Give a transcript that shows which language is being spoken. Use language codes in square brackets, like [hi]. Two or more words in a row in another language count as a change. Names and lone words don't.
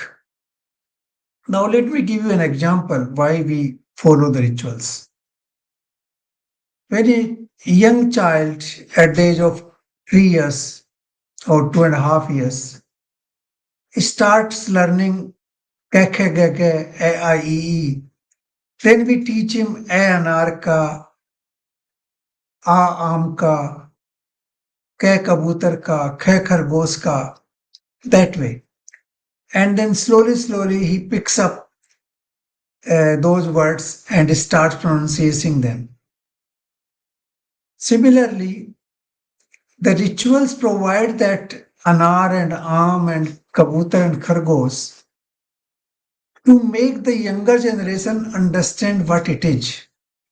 [en] Now, let me give you an example why we follow the rituals. When a young child at the age of 3 years or 2.5 years starts learning kekhe gege a I e e, then we teach him [hi] अ अनार का, आ आम का, क कबूतर का, ख खरगोश का, [en] that way. And then slowly he picks up those words and starts pronouncing them. Similarly, the rituals provide that anar and aam and kabutar and khargos to make the younger generation understand what it is.